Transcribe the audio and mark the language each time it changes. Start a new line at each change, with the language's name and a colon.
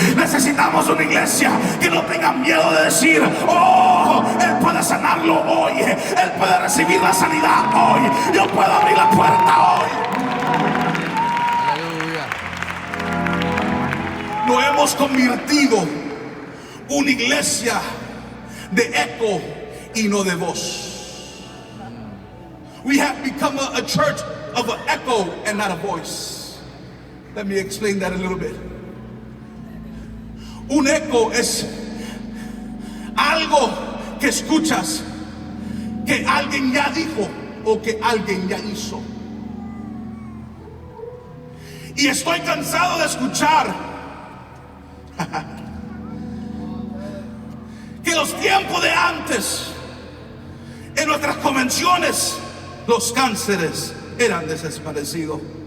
Spanish: Necesitamos una iglesia que no tenga miedo de decir: oh, Él puede sanarlo hoy, Él puede recibir la sanidad hoy, yo puedo abrir la puerta hoy. Aleluya. Nos hemos convertido una iglesia de eco y no de voz.
English: We have become a church of an echo and not a voice. Let me explain that a little bit.
Spanish: Un eco es algo que escuchas, que alguien ya dijo o que alguien ya hizo. Y estoy cansado de escuchar que los tiempos de antes, en nuestras convenciones, los cánceres eran desaparecidos.